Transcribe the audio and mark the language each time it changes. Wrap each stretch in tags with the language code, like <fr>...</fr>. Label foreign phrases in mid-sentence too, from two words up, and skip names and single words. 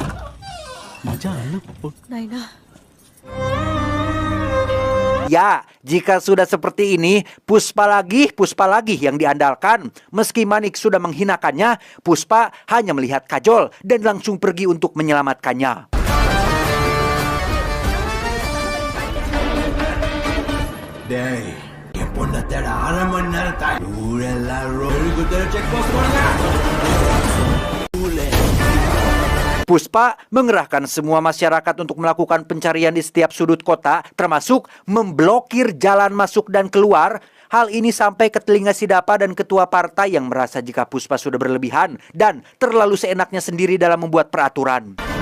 <id>Naina. Ya, jika sudah seperti ini, Puspa lagi yang diandalkan. Meski Manik sudah menghinakannya, Puspa hanya melihat Kajol dan langsung pergi untuk menyelamatkannya.</id> <ta>டேய் என் பொண்ணை தேட 1/2 மணி நேரம் தாய் ஊரெல்லாம்</ta> <en>road check post</en> <ta>போடுங்க.</ta> <id>Puspa mengerahkan semua masyarakat untuk melakukan pencarian di setiap sudut kota, termasuk memblokir jalan masuk dan keluar. Hal ini sampai ke telinga Sidapa dan ketua partai yang merasa jika Puspa sudah berlebihan dan terlalu seenaknya sendiri dalam membuat peraturan.</id>